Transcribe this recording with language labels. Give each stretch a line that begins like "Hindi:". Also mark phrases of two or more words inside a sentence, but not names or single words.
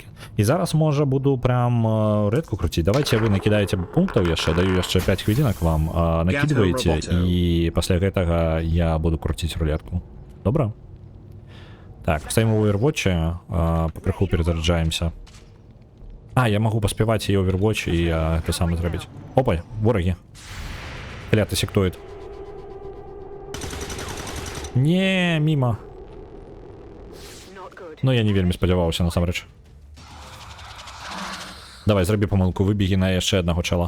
Belarusian: І зараз, можа, буду прям рэтку круціць. Давайте вы накідаеце пунктаў яшчэ, даю яшчэ 5 хвілінак вам, накідваеце, і пасля гэтага я буду круціць рулетку. Добра? Так, стаім у Overwatch, пакрыху перезаряджаемся.
Ukrainian: А, я можу поспівати і Overwatch, і те саме зробити. Опа, вороги. Клятий сектоїд. Не, мимо. Ну, я не вельми сподівався, насамреч. Давай, зроби помилку, вибіги на ще одного чела.